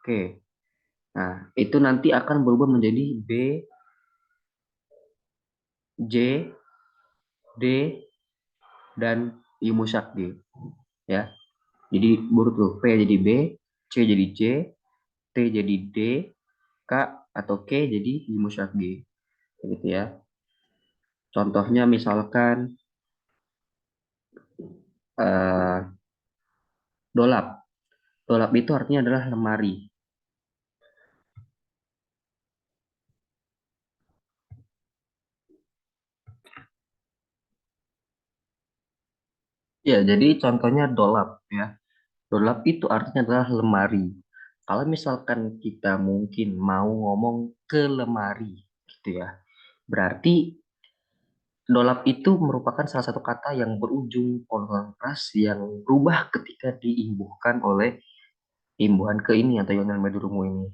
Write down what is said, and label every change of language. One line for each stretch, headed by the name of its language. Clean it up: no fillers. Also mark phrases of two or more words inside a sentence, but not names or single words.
Indonesian: Nah, itu nanti akan berubah menjadi B, J, D, dan
Turkish: Yumusak G.
Indonesian: Ya, jadi burut tuh. P jadi B, C jadi C, T jadi D, K atau K jadi
Turkish: Yumusak G.
Indonesian: Gitu ya. Contohnya misalkan eh, dolap. Dolap itu artinya adalah lemari. Ya, jadi contohnya dolap ya. Dolap itu artinya adalah lemari. Kalau misalkan kita mungkin mau ngomong ke lemari gitu ya. Berarti dolap itu merupakan salah satu kata yang berujung konsonan keras yang berubah ketika diimbuhkan oleh imbuhan ke ini atau yang namanya durumu ini.